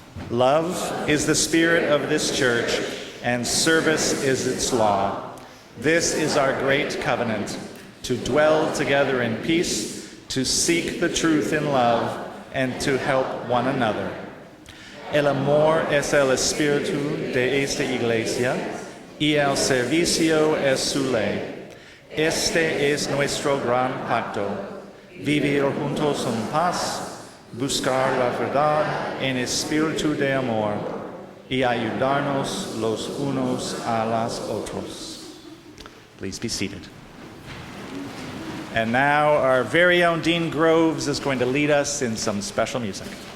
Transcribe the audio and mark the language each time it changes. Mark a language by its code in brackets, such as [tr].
[en] Love is the spirit of this church, and service is its law. This is our great covenant, to dwell together in peace, to seek the truth in love, and to help one another. [es] El amor es el espíritu de esta iglesia, y el servicio es su ley. Este es nuestro gran pacto, vivir juntos en paz, buscar la verdad en espíritu de amor, y ayudarnos los unos a los otros. [en] Please be seated. And now our very own Dean Groves is going to lead us in some special music.